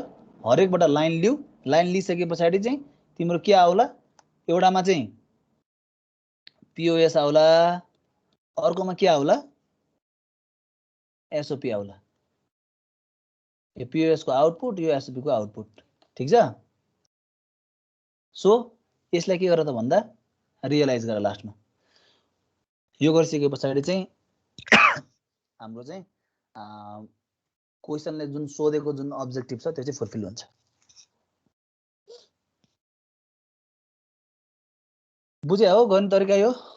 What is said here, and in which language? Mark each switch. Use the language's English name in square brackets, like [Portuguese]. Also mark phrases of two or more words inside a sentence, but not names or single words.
[Nepali] हरेकबाट लाइन लिऊ। लाइन लिइसके पछाडी चाहिँ तिम्रो के आउला? एउटामा चाहिँ POS आउला, अर्कोमा के आउला? SOP आउला। यो POS को आउटपुट, यो SOP को आउटपुट। ठीक छ? सो यसलाई के गर त भन्दा रियलाइज गर लास्टमा। यो गरिसके पछाडी चाहिँ हाम्रो चाहिँ क्वेशनले जुन सोधेको जुन अब्जेक्टिभ छ त्यो चाहिँ फुलफिल हुन्छ। बुझ्या हो गर्ने तरिका यो?